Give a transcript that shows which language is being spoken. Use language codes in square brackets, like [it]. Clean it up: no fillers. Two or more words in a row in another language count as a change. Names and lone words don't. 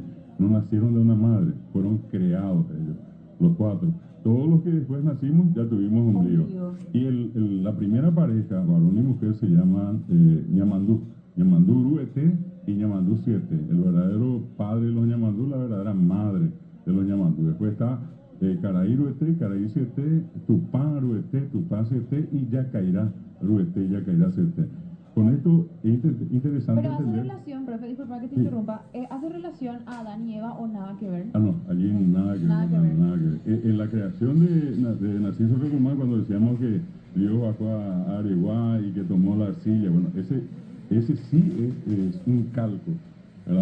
[es] No nacieron de una madre, fueron creados ellos, los 4. Todos los que después nacimos ya tuvimos ombligo. Y la primera pareja, varón y mujer, se llaman Ñamandú. Ñamandú Ruete y Ñamandú 7. El verdadero padre de los Ñamandú, la verdadera madre de los Ñamandú. Después está Caraí Ruete, Caraí 7, Tupá Ruete, Tupá 7 y Yacairá Ruete, Yacairá 7. Con esto es interesante pero hace entender. relación, profe, disculpa que te interrumpa, ¿hace relación a Adán y Eva o nada que ver? No, allí nada que ver. Nada que ver. En la creación de Narciso Recomán, cuando decíamos que Dios bajó a Areguá y que tomó la arcilla, bueno, ese sí es un calco, ¿verdad?